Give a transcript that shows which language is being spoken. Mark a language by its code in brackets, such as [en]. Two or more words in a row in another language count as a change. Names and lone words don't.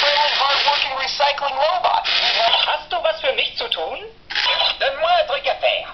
[en] ein hard-working recycling robot. [de] Hast du was für mich zu tun? [fr] Donne-moi un truc à faire.